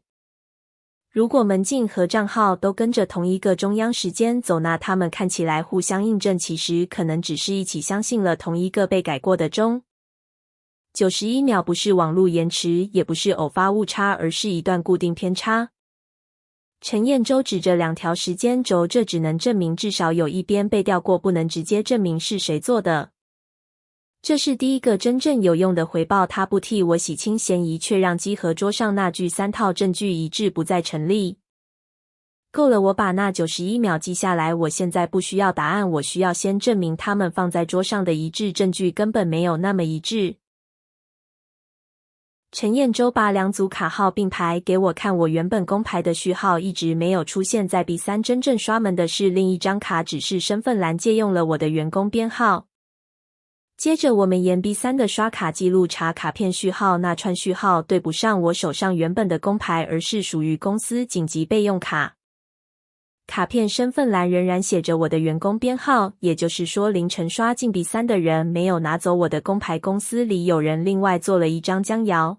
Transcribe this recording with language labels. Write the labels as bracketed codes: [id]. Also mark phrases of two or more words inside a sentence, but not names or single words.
[zh] 如果門禁和賬號都跟着同一個中央時間走，那他們看起來互相印證，其實可能只是一起相信了同一個被改過的鐘。91秒不是網絡延遲，也不是偶發誤差，而是一段固定偏差。陳彥洲指着2條時間軸，這只能證明至少有一邊被調過，不能直接證明是誰做的。這是第一個真正有用的回報，他不替我洗清嫌疑，卻讓稽核桌上那句3套證據一致不再成立。夠了，我把那91秒記下來。我現在不需要答案，我需要先證明他們放在桌上的一致證據根本沒有那麼一致。陳彥洲把2組卡號並排給我看，我原本公牌的序號一直沒有出現在 B3， 真正刷門的是另一張卡，只是身份欄借用了我的員工編號。接着我們沿 B3 的刷卡記錄查卡片序號，那串序號對不上我手上原本的公牌，而是屬於公司緊急備用卡。卡片身份欄仍然寫着我的員工編號，也就是說凌晨刷進 B3 的人沒有拿走我的公牌，公司裡有人另外做了一張江瑤。